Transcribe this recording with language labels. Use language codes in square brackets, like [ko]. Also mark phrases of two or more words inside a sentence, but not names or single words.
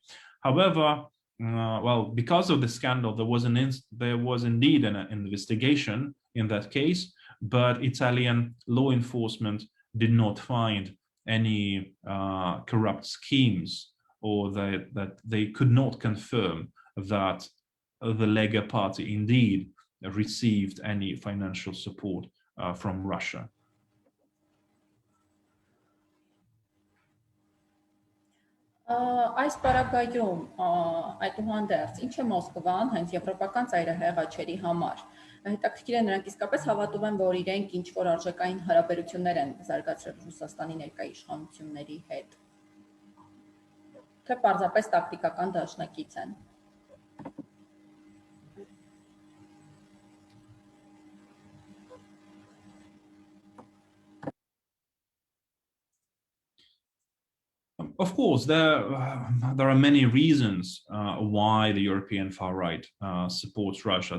[en] However, well, because of the scandal, there was indeed an investigation in that case, but Italian law enforcement did not find any corrupt schemes, or that they could not confirm that the Lega party indeed received any financial support from Russia. [hy] Այս պարագայում այդուհանդերձ ինչ է Մոսկվան հենց եվրոպական ծայրահեղ աջերի համար։ Հետաքրքիր է նրանք իսկապես հավատում են, որ իրենք ինչ որ արժեքային հարաբերություններ են զարգացրել Ռուսաստանի ներկայ իշխանությունների հետ, թե պարզապես տակտիկական դաշնակից են։ [en] Of course, there are many reasons why the European far right supports Russia.